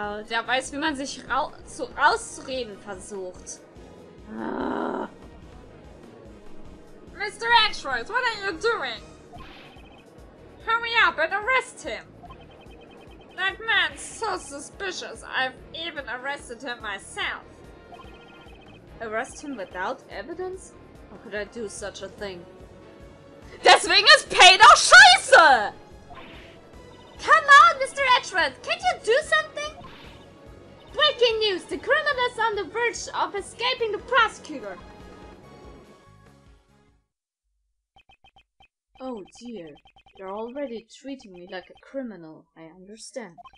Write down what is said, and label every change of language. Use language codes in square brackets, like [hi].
[de] der weiß, wie man sich rauszureden versucht. [en] Mr. Edgeworth, what are you doing? Hurry up and arrest him. That man's so suspicious, I've even arrested him myself. Arrest him without evidence? How could I do such a thing? [de] Deswegen ist Pay doch scheiße! [en] Come on, Mr. Edgeworth, can't you do something? Breaking news, the criminal is on the verge of escaping the prosecutor. Oh dear. You're already treating me like a criminal, I understand.